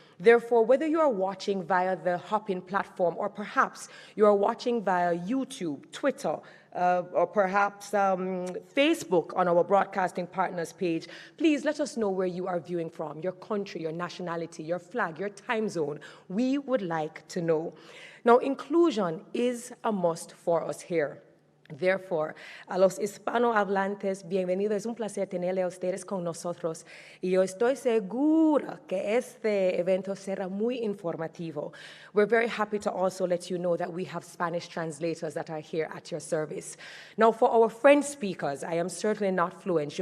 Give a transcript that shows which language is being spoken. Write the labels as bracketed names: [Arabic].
[English] Therefore, whether you are watching via the Hopin platform or perhaps you are watching via YouTube, Twitter, or perhaps Facebook on our broadcasting partners page, please let us know where you are viewing from, your country, your nationality, your flag, your time zone. We would like to know. Now, inclusion is a must for us here. Therefore, [Spanish] a los hispanohablantes, bienvenidos. Es un placer tenerle a ustedes con nosotros. Y yo estoy segura que este evento será muy informativo. [English] We're very happy to also let you know that we have Spanish translators that are here at your service. Now, for our French speakers, I am certainly not fluent.